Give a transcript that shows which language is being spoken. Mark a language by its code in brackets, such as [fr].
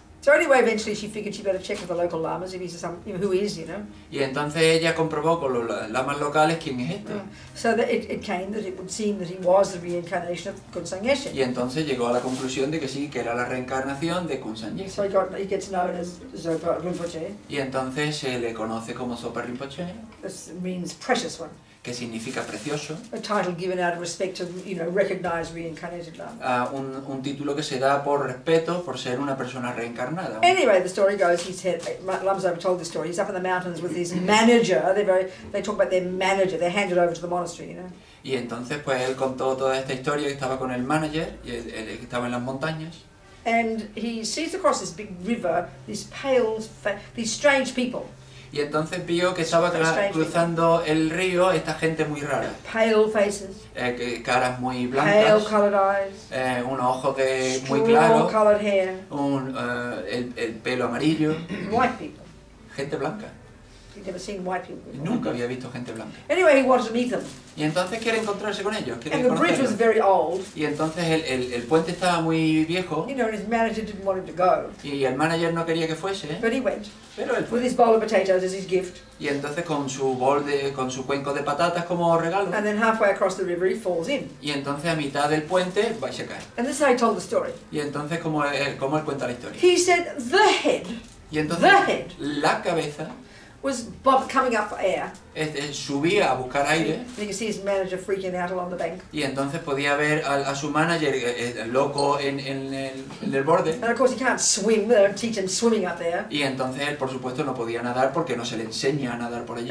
[en] So anyway, eventually she figured she better check with the local lamas if he's some, you know, who is, you know. [es] Y entonces ella comprobó con los lamas locales quién es este. [en] So that it came that it would seem that he was the reincarnation of Kunsang Yeshe. [es] Y entonces llegó a la conclusión de que sí, que era la reencarnación de Kunsang Yeshe. [en] So he gets known as Zopa Rinpoche. [es] Y entonces se le conoce como Zopa Rinpoche, [en] This means precious one. [es] que significa precioso. [en] A title given out of respect to, you know, recognized reincarnated lama. [es] Un título que se da por respeto por ser una persona reencarnada. [en] Anyway, the story goes, Lama Zopa told this story, he's up in the mountains with his manager, they talk about their manager, they're handed over to the monastery, you know. [es] Y entonces pues él contó toda esta historia, que estaba con el manager, y él estaba en las montañas. [en] And he sees across this big river, these strange people. [es] Y entonces vio que estaba cruzando el río esta gente muy rara. [en] Pale faces. [es] Caras muy [en] Pale [es] blancas. [en] coloured eyes. [es] Unos ojos muy claros. [en] Straw-coloured hair. [es] El pelo amarillo. [en] White people. [es] Gente blanca. [en] He'd never seen white people before. [es] Nunca había visto gente blanca. [en] Anyway, he wanted to meet them. [es] Y entonces quiere encontrarse con ellos. Quiere [en] And the bridge was [es] conocerlos. [en] very old. [es] Y entonces el puente estaba muy viejo. [en] You know, and his manager didn't want him to go. [es] Y el manager no quería que fuese. [en] But he went. [es] Pero él fue. [en] With his bowl of potatoes as his gift. [es] Y entonces con su cuenco de patatas como regalo. [en] And then halfway across the river he falls in. [es] Y entonces a mitad del puente va y se cae. [en] And this is how he told the story. [es] Y entonces como él cuenta la historia. [en] He said the head [es] Y entonces [en] The head. [es] la cabeza [en] was coming up for air. [es] Subía a buscar aire. [en] You can see his manager freaking out along the bank. [es] Y entonces podía ver a su manager loco en el borde. [en] And of course he can't swim, they don't teach him swimming up there. [es] Y entonces él por supuesto no podía nadar porque no se le enseña a nadar por allí.